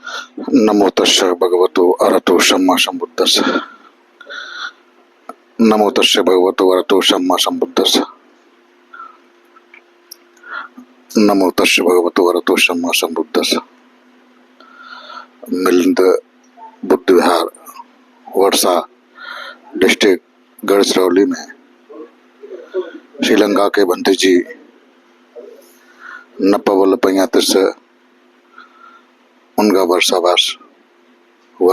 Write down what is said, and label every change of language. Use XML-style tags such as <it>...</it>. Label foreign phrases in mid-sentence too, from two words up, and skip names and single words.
<pi>नमो तस्स भगवतो अरहतो सम्मा सम्बुद्धस्स। नमो तस्स भगवतो अरहतो सम्मा सम्बुद्धस्स। नमो तस्स भगवतो अरहतो सम्मा सम्बुद्धस्स।</pi> <hi>मिलिंद बुद्ध विहार, वर्षा डिस्ट्रिक्ट, गढ़चिरौली में श्रीलंका के भंते जी नपवल से उनका वर्षावास हुआ।</hi>